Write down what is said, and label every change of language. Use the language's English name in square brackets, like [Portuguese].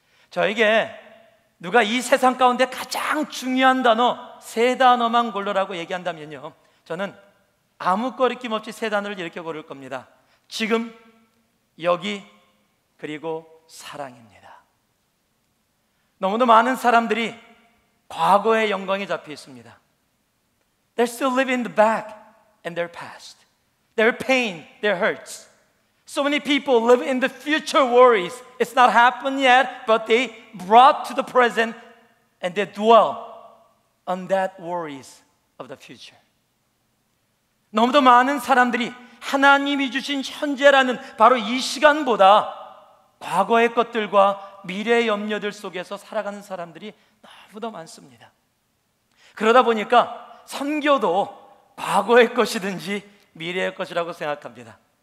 [Korean] 저에게 누가 이 세상 가운데 가장 중요한 단어 세 단어만 고르라고 얘기한다면요, 저는 아무 거리낌 없이 세 단어를 이렇게 고를 겁니다. 지금, 여기, 그리고 사랑입니다. 너무도 많은 사람들이 과거의 영광에 잡혀 있습니다. [English] They're still living in the back and their past, their pain, their hurts. So many people live in the future worries. It's not happened yet, but they brought to the present and they dwell on that worries of the future. [Korean] 너무도 많은 사람들이 하나님이 주신 현재라는 바로 이 시간보다 과거의 것들과 미래의 염려들 속에서 살아가는 사람들이 너무도 많습니다. 그러다 보니까 선교도 과거의 것이든지 미래의 것이라고 생각합니다.